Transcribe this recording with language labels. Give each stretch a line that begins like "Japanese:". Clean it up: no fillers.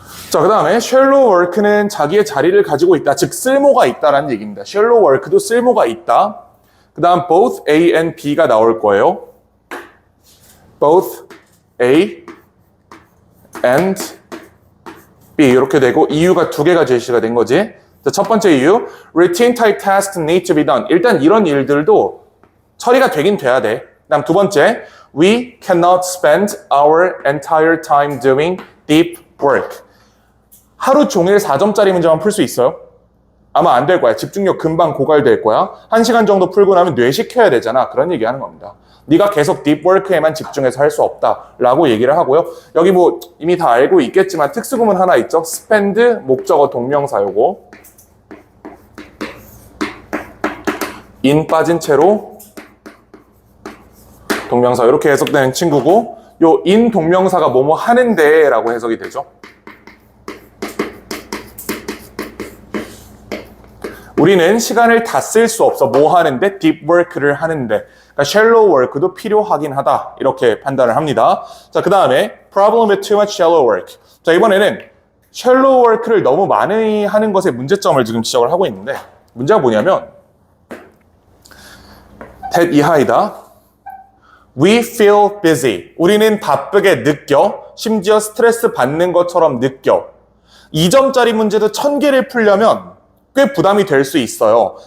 Korean: 자, 그 다음에 shallow work는 자기의 자리를 가지고 있다. 즉 쓸모가 있다라는 얘기입니다. shallow work도 쓸모가 있다. 그 다음 both A and B가 나올 거예요. both A and B 이렇게 되고 이유가 두 개가 제시가 된 거지. 자, 첫 번째 이유,
English: routine type tasks need to be done.
Korean: 일단 이런 일들도 처리가 되긴 돼야 돼. 그다음 두 번째,
English: we cannot spend our entire time doing deep work.
Korean: 하루 종일 4점짜리 문제만 풀 수 있어요? 아마 안 될 거야. 집중력 금방 고갈될 거야. 1시간 정도 풀고 나면 뇌식혀야 되잖아. 그런 얘기 하는 겁니다. 네가 계속 deep work에만 집중해서 할 수 없다라고 얘기를 하고요. 여기 뭐 이미 다 알고 있겠지만 특수구문 하나 있죠. spend 목적어 동명사 요거 in 빠진 채로 동명사 이렇게 해석되는 친구고 요 in 동명사가 뭐뭐 하는데 라고 해석이 되죠. 우리는 시간을 다 쓸 수 없어. 뭐 하는데? deep work를 하는데. 그러니까 shallow work도 필요하긴 하다. 이렇게 판단을 합니다. 자, 그 다음에
English: problem with too much shallow work.
Korean: 자, 이번에는 shallow work를 너무 많이 하는 것의 문제점을 지금 지적을 하고 있는데 문제가 뭐냐면
English: that
Korean: 이하이다.
English: We feel busy.
Korean: 우리는 바쁘게 느껴. 심지어 스트레스 받는 것처럼 느껴. 2점짜리 문제도 1000개를 풀려면 꽤 부담이 될 수 있어요.